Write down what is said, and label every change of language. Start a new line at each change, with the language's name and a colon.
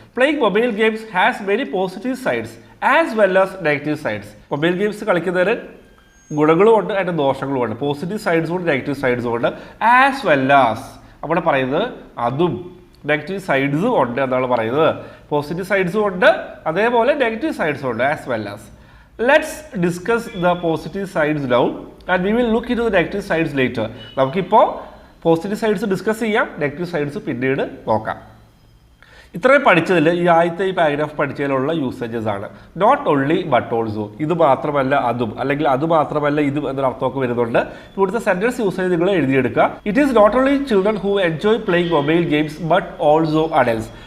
English: Playing mobile games has very positive sides as well as negative sides.
Malayalam: Mobile games കളിക്കുന്നതിന് ഗുണങ്ങളും ഉണ്ട്, അതിൻ്റെ ദോഷങ്ങളും ഉണ്ട്. പോസിറ്റീവ് സൈഡ്സും ഉണ്ട്, നെഗറ്റീവ് സൈഡ്സും ഉണ്ട്.
English: as well as
Malayalam: അവിടെ പറയുന്നത് അതും നെഗറ്റീവ് സൈഡ്സും ഉണ്ട് എന്നാണ് പറയുന്നത്. പോസിറ്റീവ് സൈഡ്സും ഉണ്ട്, അതേപോലെ നെഗറ്റീവ് സൈഡ്സും ഉണ്ട്.
English: As well as. Let's discuss the positive sides now and we will look into the negative sides later.
Malayalam: നമുക്കിപ്പോൾ പോസിറ്റീവ് സൈഡ്സ് ഡിസ്കസ് ചെയ്യാം, നെഗറ്റീവ് സൈഡ്സ് പിന്നീട് നോക്കാം. ഇത്രയും പഠിച്ചതിൽ ഈ ആദ്യത്തെ ഈ പാരഗ്രാഫ് പഠിച്ചതിലുള്ള യൂസേജസ് ആണ്.
English: not only but also,
Malayalam: ഇത് മാത്രമല്ല അതും, അല്ലെങ്കിൽ അത് മാത്രമല്ല ഇതും എന്നൊരു അർത്ഥമൊക്കെ വരുന്നുണ്ട്. ഇവിടുത്തെ സെൻറ്റൻസ് യൂസേജ് നിങ്ങൾ എഴുതിയെടുക്കുക.
English: It is not only children who enjoy playing mobile games but also adults.